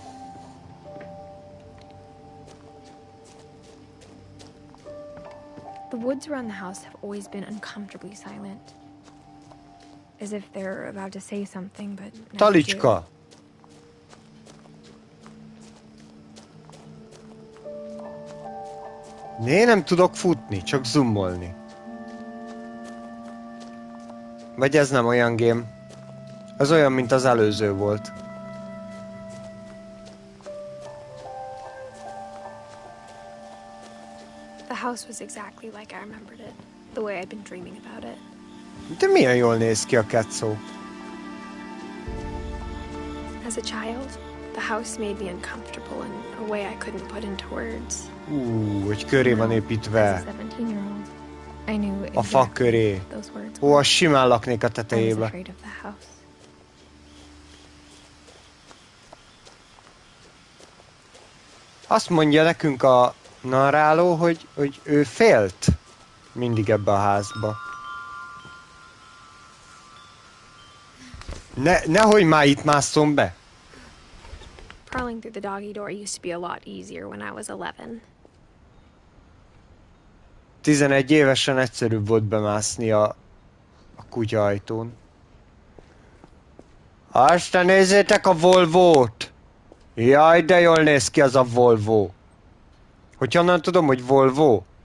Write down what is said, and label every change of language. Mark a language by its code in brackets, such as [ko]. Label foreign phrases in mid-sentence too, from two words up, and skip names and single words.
[en] The woods around the house have always been uncomfortably silent. As if they're about to say something, but never do. [hu] Talicska! Né, nem tudok futni, csak zoomolni. Vagy ez nem olyan game. Ez olyan, mint az előző volt. [en] The house was exactly like I remembered it. The way I'd been dreaming about it. [hu] De milyen jól néz ki a ketszó. [en] As a child, the house made me uncomfortable in a way I couldn't put into words. [hu] Hogy köré van [en] As [hu] építve. [en] a 17-year-old, I knew [hu] A fa köré. [en] those words [hu] Ó, [en] were. [hu] simán laknék a [en] I was [hu] tetejébe. [en] afraid of the house. [hu] Azt mondja nekünk a narráló, hogy ő félt mindig ebbe a házba. Nehogy már itt másszom be. [en] Crawling through the doggy door used to be a lot easier when I was 11. [hu] 11 évesen egyszerűbb volt bemászni a kutya ajtón. Aztán nézzétek a Volvót! Jaj, de jól néz ki az a Volvo. Hogy honnan tudom, hogy Volvo?